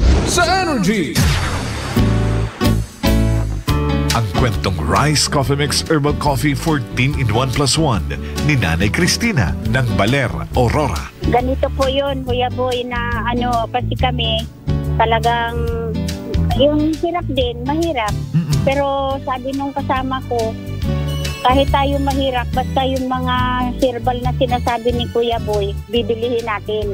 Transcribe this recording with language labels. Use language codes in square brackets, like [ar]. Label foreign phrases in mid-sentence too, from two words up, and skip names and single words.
[tl] sa Energy. Ang kwentong Rice Coffee Mix Herbal Coffee 14-in-1+1 ni Nanay Cristina ng Baler, Aurora. Ganito po yun, Kuya Boy, na kasi kami talagang yung hirap din, mahirap. Pero sabi nung kasama ko, kahit tayo mahirap, basta yung mga herbal na sinasabi ni Kuya Boy, bibilihin natin.